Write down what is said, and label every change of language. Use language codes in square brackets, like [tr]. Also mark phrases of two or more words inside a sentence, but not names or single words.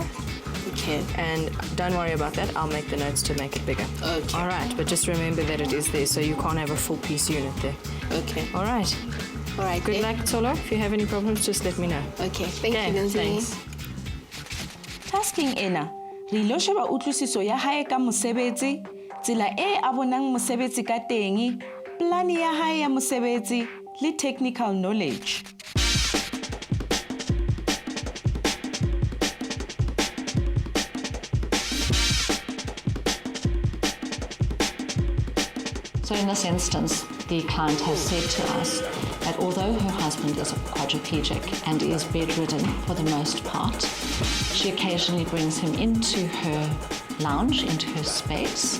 [en] Okay. And don't worry about that. I'll make the notes to make it bigger. Okay. All right. But just remember that it is there, so you can't have a full piece unit there. Okay. All right. All right. Good luck, Tsolo. If you have any problems, just let me know. Okay. Thank you, Lindsay. Thanks. [st] Tasking ena, re ilo sheba utlwisiso ya hae ka mosebetsi, tsela e a bonang mosebetsi ka teng, plani ya hae ya mosebetsi le [en] technical knowledge. So in this instance, the client has said to us that although her husband is a quadriplegic and is bedridden for the most part, she occasionally brings him into her lounge, into her space.